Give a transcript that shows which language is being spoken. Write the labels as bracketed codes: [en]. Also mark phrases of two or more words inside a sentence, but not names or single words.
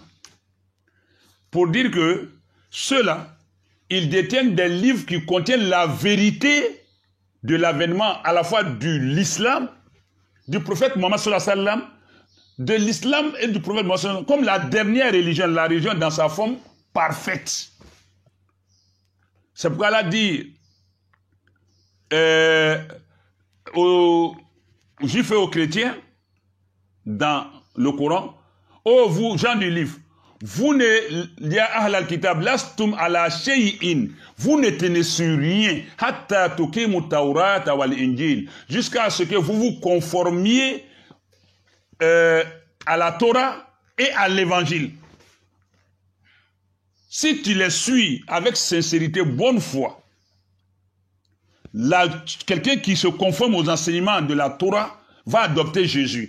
[fr] Pour dire que ceux-là, ils détiennent des livres qui contiennent la vérité de l'avènement à la fois de l'islam, du prophète Mohammed [ar] صلى الله عليه وسلم, [fr] de l'islam et du prophète Mohammed [ar] صلى الله عليه وسلم, [fr] comme la dernière religion, la religion dans sa forme parfaite. C'est pourquoi elle a dit aux juifs et aux chrétiens dans le Coran, ô vous gens du livre, vous ne [ar] يا أهل الكتاب لستم على شيء, [fr] vous ne tenez sur rien [ar] حتى تقيموا التوراة والإنجيل, [fr] jusqu'à ce que vous vous conformiez à la Torah et à l'évangile. Si tu les suis avec sincérité, bonne foi, quelqu'un qui se conforme aux enseignements de la Torah va adopter Jésus.